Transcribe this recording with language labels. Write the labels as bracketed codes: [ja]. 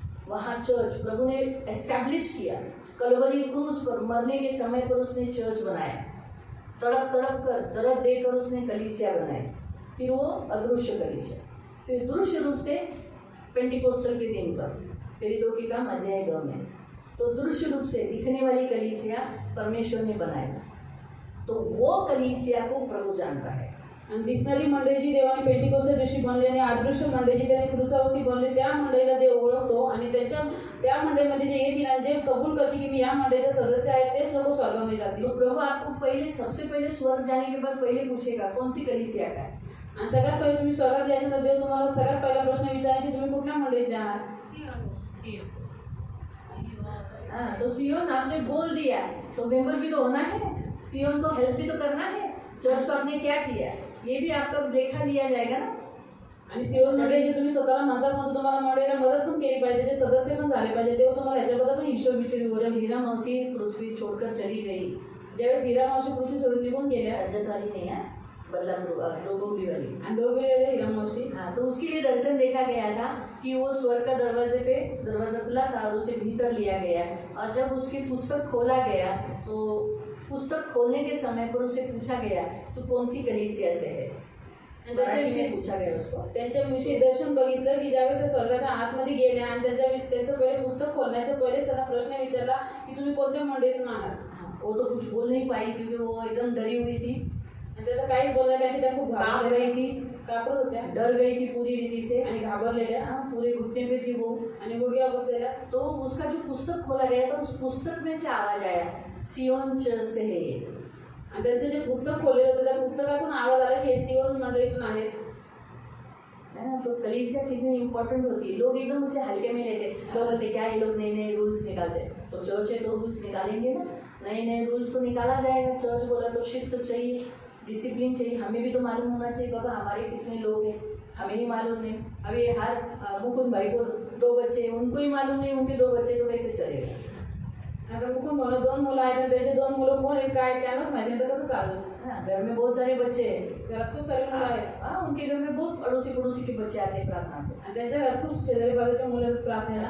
[hi] वहाँ चर्च प्रभु ने एस्टैब्लिश किया, कलवरी क्रूज पर मरने के समय पर उसने चर्च बनाया, तड़प तड़प कर दर्द देकर उसने कलीसिया बनाई, फिर वो अदृश्य कलीसिया, फिर दृश्य रूप से पेंटिकोस्टल के दिन पर प्रेरितों की काम अध्याय 2 में, तो दृश्य रूप से दिखने वाली कलीसिया परमेश्वर ने बनाया। तो वो कलीसिया को प्रभु जानता है। [mr] आणि दिसणारी मंडळी जी देवाने पेंटिकोस्टच्या दिवशी बनली आणि अदृश्य मंडळी जी त्याने क्रूसावरती बनली, त्या मंडळीला देव ओळखतो आणि त्या मंडळीमध्ये जे येतील आणि जे कबूल करतील की मी या मंडळीचा सदस्य आहे, तेच लोक स्वर्गामध्ये जातील। [hi] तो प्रभु आपको पहले सबसे पहले स्वर्ग जाने के बाद पहले पूछेगा कौन सी कलीसिया का है। [mr] आणि सगळ्यात पहिले तुम्ही स्वर्गात जायचं तर देव तुम्हाला सगळ्यात पहिला प्रश्न विचारेल की तुम्ही कुठल्या मंडळीत जाणार। [hi] हाँ, तो सियोन आपने बोल दिया तो मेंबर भी तो होना है, सियोन को हेल्प भी तो करना है। चर्च को आपने क्या किया ये भी आपका देखा लिया जाएगा ना। [mr] आणि सियोन मंडळी जे तुम्ही स्वतःला म्हणता म्हणतो तुम्हाला मंडळीला मदत पण केली पाहिजे, जे सदस्य पण झाले पाहिजे, देव तुम्हाला याच्याबद्दल पण हिशोब विचारेल। [hi] जब हीरा मौसी पृथ्वी छोड़कर चली गई, [mr] ज्यावेळेस हिरा मावशी पृथ्वी सोडून निघून गेल्या, [hi] रजत वाली नहीं है, डोंबिवली वाली, [mr] आणि डोंबिवलीला हिरा मावशी, [hi] हाँ, तो उसके लिए दर्शन देखा गया था कि वो स्वर्ग का दरवाजे पे दरवाजा खुला था और उसे भीतर लिया गया, और जब उसकी पुस्तक खोला गया तो पुस्तक खोलने के समय पर उसे पूछा गया तू कौन सी कलीसिया से है, [mr] त्याच्याविषयी [hi] पूछा गया उसको। [mr] त्यांच्याविषयी दर्शन बघितलं की ज्यावेळेस त्या स्वर्गाच्या आतमध्ये गेल्या आणि त्यांचं पहिले पुस्तक खोलण्याच्या पहिले त्यांना प्रश्न विचारला की तुम्ही कोणत्या मंडळीतून आहात। [hi] वो तो कुछ बोल नहीं पाई क्योंकि वो एकदम डरी हुई थी, [mr] त्याचं काहीच बोलणार नाही की त्या खूप [hi] कांप रही थी, [mr] कापड होत्या, [hi] डर गई थी पूरी रीति से [mr] आणि घाबरलेल्या, [hi] पूरे घुटने पे थी वो, [mr] आणि गुडघ्यावर बसलेल्या। [hi] तो उसका जो पुस्तक खोला गया था उस पुस्तक में से आवाज आया सियोन चर्च से है ये, [mr] आणि त्यांचं जे पुस्तक खोललेलं होतं त्या पुस्तकातून आवाज आला की सियोन मंडळीतून आहेत, [hi] है ना। तो कलीसिया कितनी इम्पोर्टेंट होती है, लोग एकदम उसे हल्के में लेते, लोग बोलते क्या ये लोग नए नए रूल्स निकालते, तो चर्च है तो रूल्स निकालेंगे ना, नए नए रूल्स तो निकाला जाएगा। चर्च बोला तो शिस्त चाहिए, डिसिप्लिन चाहिए, हमें भी तो मालूम होना चाहिए बाबा हमारे कितने लोग हैं, हमें ही मालूम नहीं। अभी हर मुकुंद भाई को 2 बच्चे, उनको ही मालूम नहीं उनके 2 बच्चे, तो कैसे चलेगा। [mr] आता मुकुंद भाऊला 2 मुलं आहेत आणि त्याचे 2 मुलं कोण आहेत काय त्यांनाच माहिती नाही तर कसं चालेल. [hi] हाँ, घर में बहुत सारे बच्चे हैं. [mr] घरात खूप सारे मुलं आहेत [hi] हाँ, उनके घर में बहुत अड़ोसी पड़ोसी के बच्चे आते हैं प्रार्थना को. [mr] आणि त्यांच्या घरात खूप शेजारी बाजूचे मुलं आहेत प्रार्थनेला.